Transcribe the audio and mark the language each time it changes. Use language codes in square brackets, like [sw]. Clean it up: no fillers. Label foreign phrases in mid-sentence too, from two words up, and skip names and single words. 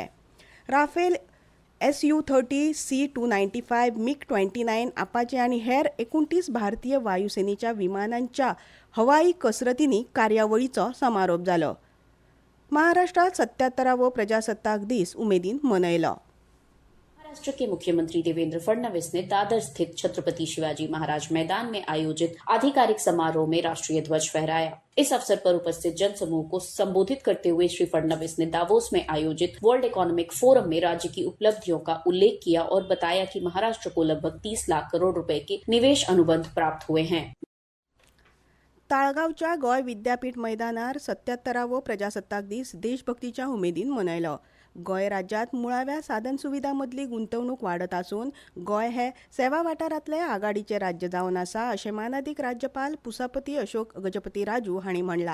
[kok] राफेल Su-30, C-295, MiG-29, अपाचे आनी हेर 29 भारतीय वायुसेनेच्या विमानांच्या हवाई कसरतींनी कार्यावळीचो समारोप जालो. महाराष्ट्रात 77वो प्रजासत्ताक दीस उमेदीन मनयलो. [hi] महाराष्ट्र के मुख्यमंत्री देवेंद्र फडणवीस ने दादर स्थित छत्रपति शिवाजी महाराज मैदान में आयोजित आधिकारिक समारोह में राष्ट्रीय ध्वज फहराया। इस अवसर पर उपस्थित जनसमूह को संबोधित करते हुए श्री फडणवीस ने दावोस में आयोजित वर्ल्ड इकोनॉमिक फोरम में राज्य की उपलब्धियों का उल्लेख किया और बताया कि महाराष्ट्र को लगभग 30 लाख करोड़ रुपए के निवेश अनुबंध प्राप्त हुए हैं। [kok] ताळगावच्या गोय विद्यापीठ मैदानार 77वो प्रजासत्ताक दीस देशभक्तीच्या उमेदीन मनयलो. गोंय राज्यांत मुळाव्या साधन सुविधां मदली गुंतवणूक वाडत आसून गोंय हे सेवा वाठारांतले आघाडीचे राज्य जावन आसा अशें मानादीक राज्यपाल पुसापती अशोक गजपती राजू हांणी म्हणलां.